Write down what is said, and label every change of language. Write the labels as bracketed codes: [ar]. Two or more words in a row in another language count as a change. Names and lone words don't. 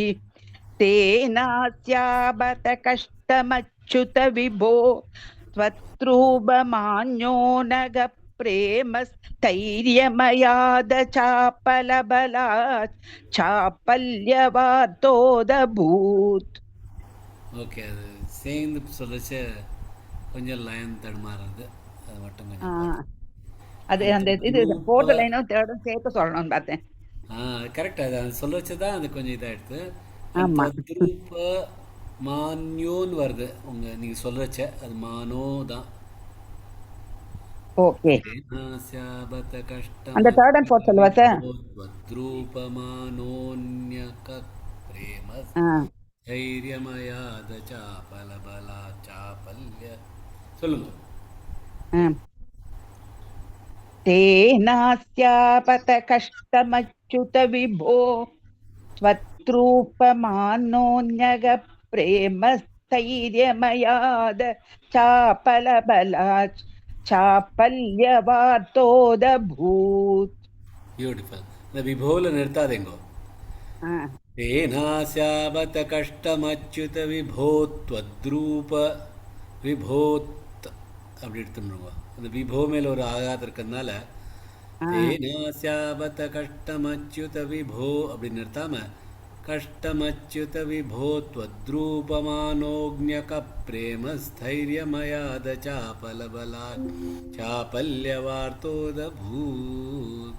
[sa] तेनास्याबत कष्टमच्युत विभो त्वत्रूपमान्यो नग प्रेम स्थैर्यमयाद चापलबलात् चापल्यवातोदभूत्. [ta] ஓகே, அது சேர்ந்து சொல்லச்ச கொஞ்சம் லைன் தடுமாறுறது, அது மட்டும் கொஞ்சம் அது அந்த இது [en] fourth line [ta] தேர்டும் சேர்த்து சொல்லணும்னு பார்த்தேன். கரெக்ட். அது சொல்ல வச்சுதான் அது கொஞ்சம் இதாகிடுது. திருப்ப மான்யோன்னு வருது நீங்கள் சொல்றச்ச, அது மானோ தான். ஓகே, கஷ்டம் அந்த [en] third and fourth [ta] சொல்லுவா சார். [sa] रूपमानोन्यक प्रेम धैर्यमयाद चापलबला चापल्य சொல்லுங்க. तेनास्यापत कष्टमच्युत विभो त्वत्रूपमानोन्यग प्रेमस्थैर्यमयाद चापलबलात् चापल्यवातोदभूत्. [ta] பியூட்டிஃபுல். இந்த விபோல நிறுத்தாதேங்கோ. [sa] तेनास्यापत कष्टमच्युत विभोत्वद्रूप विभोत् [ta] அப்படி எடுத்துருங்க. அந்த விபோ மேல ஒரு ஆகாத இருக்கிறதுனால [sa] तेनास्यापत कष्टमच्युत विभो [ta] அப்படி நிறுத்தாம [sa] कष्टमच्युत विभोत्वद्रूपमानोज्ञक प्रेम स्थैर्यमयाद चापलबला चापल्यवार्तोदभूत्.